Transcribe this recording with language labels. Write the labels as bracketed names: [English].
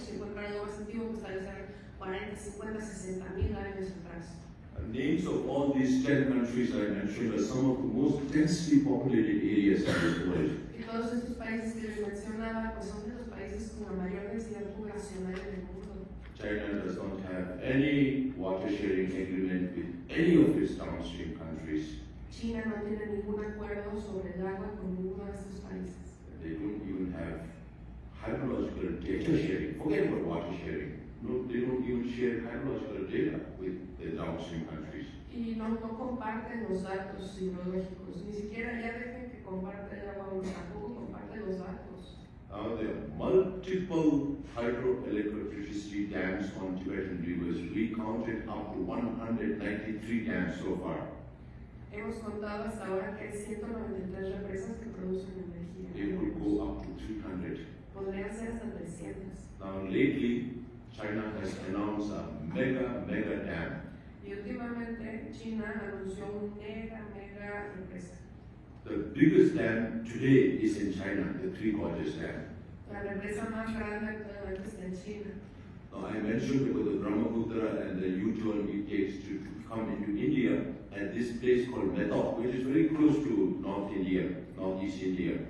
[Spanish] Se encuentra algo más antiguo que tal vez 40, 50, 60,000 años atrás. [English] The names of all these 10 countries I mentioned are some of the most densely populated areas in the world. [Spanish] Y todos estos países que les mencionaba, pues son de los países con la mayor densidad poblacional en el mundo. [English] China does not have any water sharing agreement with any of its downstream countries. [Spanish] China no tiene ningún acuerdo sobre el agua con ninguno de estos países. [English] They don't even have hydrological data sharing. Forget about water sharing. No, they don't even share hydrological data with the downstream countries. [Spanish] Y no comparten los datos hidrológicos, ni siquiera ya dejen que comparte el agua, tampoco comparte los datos. [English] Now there are multiple hydroelectricity dams on Tibetan rivers. We counted up to 193 dams so far. [Spanish] Hemos contado hasta ahora que hay 193 represas que producen energía. [English] They will go up to 300. [Spanish] Podrían ser hasta 300. [English] Now lately, China has announced a mega dam. [Spanish] Y últimamente China anunció un mega represa. [English] The biggest dam today is in China, the Three Gorges Dam. [Spanish] La represa más grande actualmente está en China. [English] Now I mentioned about the Brahmaputra and the U-turn it takes to come into India at this place called Methok, which is very close to Northeast India.